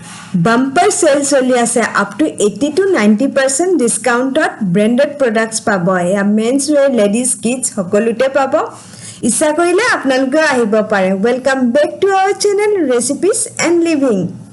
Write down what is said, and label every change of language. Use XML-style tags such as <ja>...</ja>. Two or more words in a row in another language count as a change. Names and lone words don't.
<en>Bumper sale</en> <as>চলি আছে</as> <en>up to 80 to 90% discountত branded products</en> <as>পাব এয়া</as> <en>men's wear ladies kids</en> <as>সকলোতে পাব ইচ্ছা কৰিলে আপোনালোকে আহিব পাৰে</as> <en>welcome back to our channel recipes and living</en>